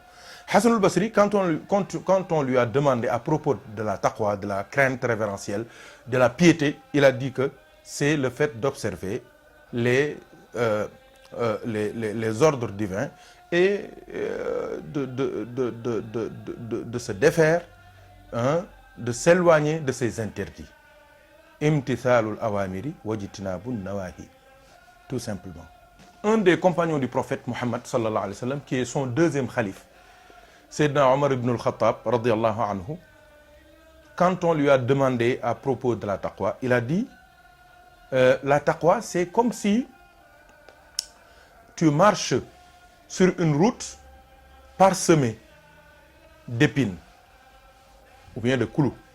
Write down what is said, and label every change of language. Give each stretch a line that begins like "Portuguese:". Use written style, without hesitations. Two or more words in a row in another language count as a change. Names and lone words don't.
French: Hassan al-Basri, quand on lui a demandé à propos de la taqwa, de la crainte révérentielle, de la piété, il a dit que c'est le fait d'observer les ordres divins et de se défaire, de s'éloigner de ses interdits.
Arabic: امتثال الأوامر واجتناب النواهي.
French: Tout simplement. Un des compagnons du prophète Mohammed
Arabic: صلى الله عليه وسلم,
French: qui est son deuxième khalife, Sayyidina Omar ibn al-Khattab
Arabic: رضي الله عنه,
French: quand on lui a demandé à propos de la taqwa, il a dit la taqwa, c'est comme si tu marches sur une route parsemée d'épines ou bien de clous.